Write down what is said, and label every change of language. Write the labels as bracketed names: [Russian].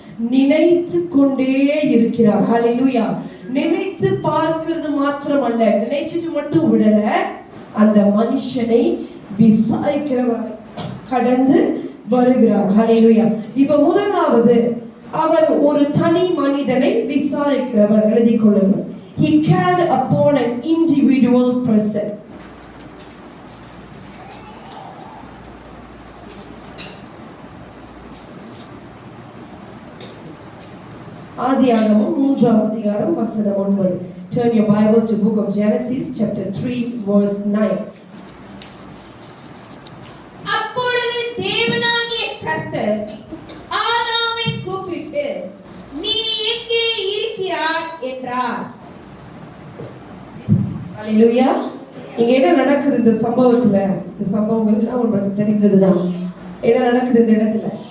[Tamil] நினைத்து கொண்டே இருக்கிறார். ஹல்லேலூயா. நினைத்து பார்க்கிறது மாத்திரமல்ல, நினைச்சிட்டு மட்டும் விடல, அந்த மனுஷனை விசாரிக்கிறவர் கடந்து வருகிறார். ஹல்லேலூயா. இப்ப முதலாவது அவர் ஒரு தனி மனிதனை விசாரிக்கிறவர். எழுதி கொள்ளுங்கள். [English] He cared upon an individual person. [Tamil] ஆதியாகமம் 3ஆம் அதிகாரம் வசனம் 9. [English] Turn your Bible to book of Genesis chapter 3 verse 9. [Tamil] அப்பொழுது தேவனாகிய கர்த்தர் ஆதாமை கூப்பிட்டு, நீ எங்கே இருக்கிறாய் என்றார். அல்லேலூயா. இங்க என்ன நடக்குது இந்த சம்பவத்துல? இந்த சம்பவங்கள் எல்லாம் உங்களுக்கு தெரிந்ததுதான். என்ன நடக்குது இந்த இடத்துல?